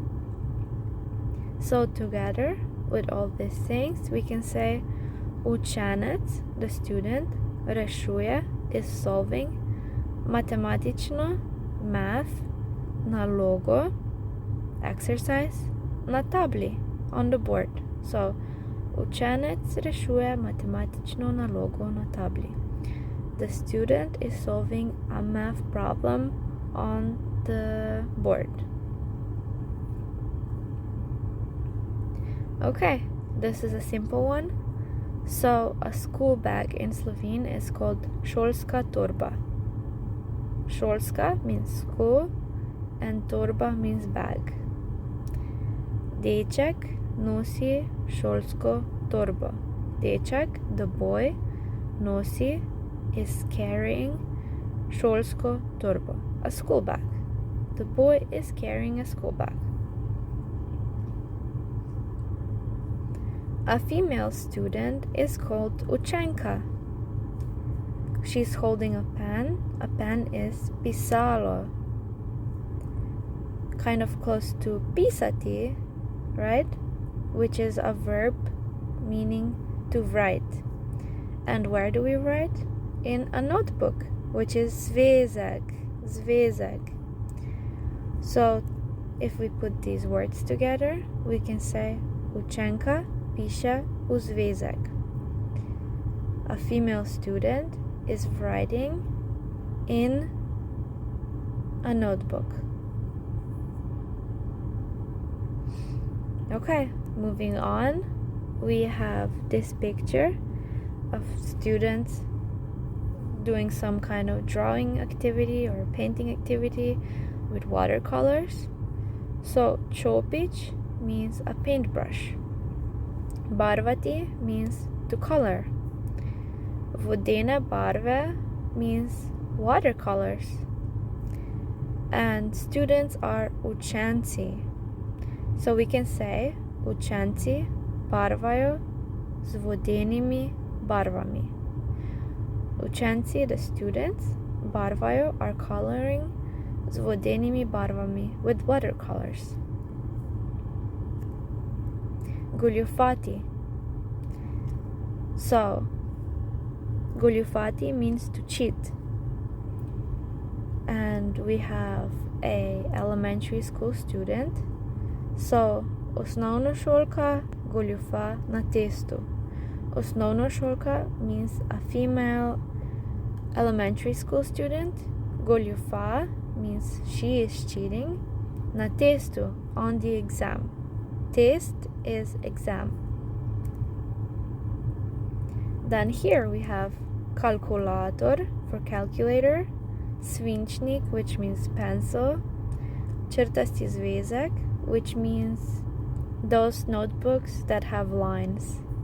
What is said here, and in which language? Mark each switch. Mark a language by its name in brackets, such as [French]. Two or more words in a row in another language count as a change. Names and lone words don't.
[English] So together with all these things we can say učenec, the student, rešuje, is solving, matematično, math, nalogo, exercise, [Slovenian] na tabli, [English] on the board. [Slovenian] So učenec rešuje matematično nalogo na tabli. [English] The student is solving a math problem on the board. Okay, this is a simple one. So a school bag in Slovene is called [Slovenian] šolska torba. [English] Šolska means school and torba means bag. [Slovenian] Deček nosi šolsko torbo. Deček, [English] the boy, nosi, is carrying [Slovenian] šolsko torbo, [English] a school bag. The boy is carrying a school bag. A female student is called učenka. She's holding a pen. A pen is pisalo. Kind of close to pisati, right? Which is a verb meaning to write. And where do we write? In a notebook, which is zvezek. [Slovenian] Zvezek. [English] So if we put these words together, we can say [Slovenian] učenka piše v zvezek. [English] A female student is writing in a notebook. Okay, moving on, we have this picture of students doing some kind of drawing activity or painting activity with watercolors. So čopič means a paintbrush. Barvati means to color. [Slovenian] Vodene barve [English] means watercolors. And students are učenci. So we can say [Slovenian] učenci barvajo z vodenimi barvami. Učenci, [English] the students, barvajo are coloring [Slovenian] z vodenimi barvami, [English] with watercolors. [Slovenian] Goljufati. [English] So, goljufati means to cheat. And we have a elementary school student. So, [Slovenian] osnovnošolka goljufa na testu. [English] Osnovnošolka means a female elementary school student. Goljufa means she is cheating. [Slovenian] Na testu, [English] on the exam. Test is exam. Then here we have kalkulator for calculator, svinčnik, which means pencil, [Slovenian] črtasti zvezek, [English] which means those notebooks that have lines.